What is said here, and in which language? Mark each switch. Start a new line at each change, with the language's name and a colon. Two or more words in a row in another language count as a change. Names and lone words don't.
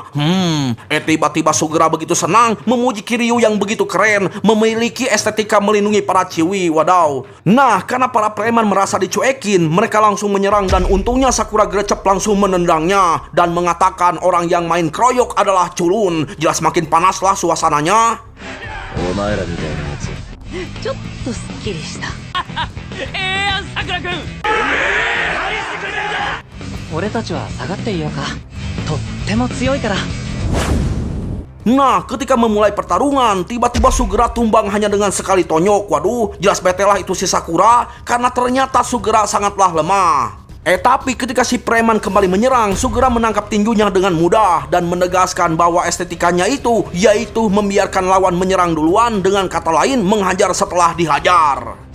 Indonesian: Tiba-tiba Sugera begitu senang memuji Kiryu yang begitu keren, memiliki estetika melindungi para Chiwi. Wadaw. Nah, karena para preman merasa dicuekin, mereka langsung menyerang dan untungnya Sakura gercep langsung menendangnya dan mengatakan orang yang main kroyok adalah culun. Jelas makin panaslah suasananya.
Japanese: お前らみたいなやつちょっとすっきりしたやんさくら君俺たちは下がっていようかとっても強いから
Indonesian: Nah, ketika memulai pertarungan, tiba-tiba Sugera tumbang hanya dengan sekali tonyok. Waduh, jelas betelah itu si Sakura karena ternyata Sugera sangatlah lemah. Tapi ketika si preman kembali menyerang, Sugera menangkap tinjunya dengan mudah dan menegaskan bahwa estetikanya itu yaitu membiarkan lawan menyerang duluan, dengan kata lain menghajar setelah dihajar.